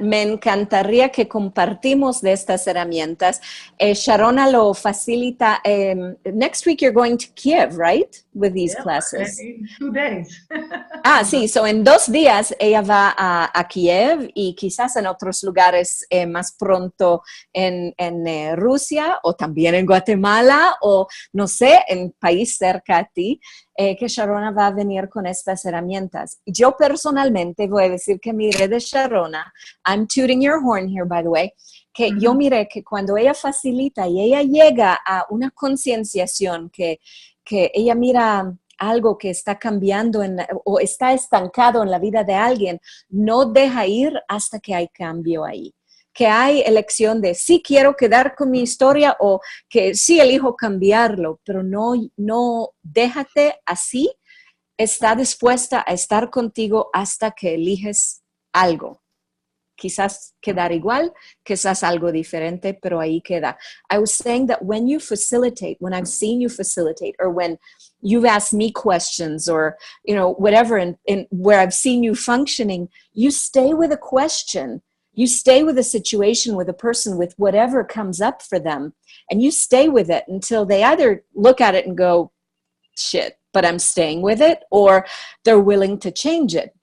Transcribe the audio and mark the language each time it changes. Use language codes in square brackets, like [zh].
[es] Me encantaría que compartimos de estas herramientas. Sharona lo facilita. [en] Next week you're going to Kiev, right? With these classes. In 2 days. [es] Sí. So en 2 días ella va a Kiev y quizás en otros lugares más pronto en Rusia o también en Guatemala o no sé, en país cerca a ti. Que Sharona va a venir con estas herramientas. Yo personalmente voy a decir que miré de Sharona, [en] I'm tooting your horn here, by the way, [es] que yo miré que cuando ella facilita y ella llega a una concienciación, que ella mira algo que está cambiando o está estancado en la vida de alguien, no deja ir hasta que hay cambio ahí. Que hay elección de sí quiero quedar con mi historia o que sí elijo cambiarlo, pero no déjate así, está dispuesta a estar contigo hasta que eliges algo. Quizás quedar igual, quizás algo diferente, pero ahí queda. [en] I was saying that when you facilitate, when I've seen you facilitate, or when you've asked me questions or, whatever, in where I've seen you functioning, you stay with a question. You stay with a situation, with a person, with whatever comes up for them, and you stay with it until they either look at it and go, shit, but I'm staying with it, or they're willing to change it.